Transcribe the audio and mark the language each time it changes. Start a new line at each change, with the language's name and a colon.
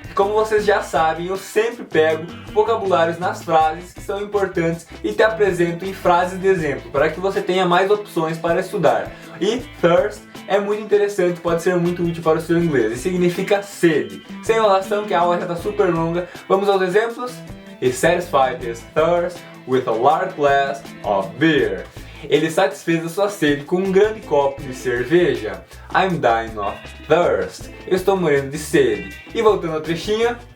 Portuguese: Como vocês já sabem, eu sempre pego vocabulários nas frases que são importantes e te apresento em frases de exemplo, para que você tenha mais opções para estudar. E thirst é muito interessante, pode ser muito útil para o seu inglês, e significa sede. Sem enrolação, que a aula já está super longa, vamos aos exemplos?
English: He satisfied his thirst with a large glass of beer.
Portuguese: Ele satisfez a sua sede com um grande copo de cerveja.
English: I'm dying of thirst.
Portuguese: Eu estou morrendo de sede. E voltando ao trechinho.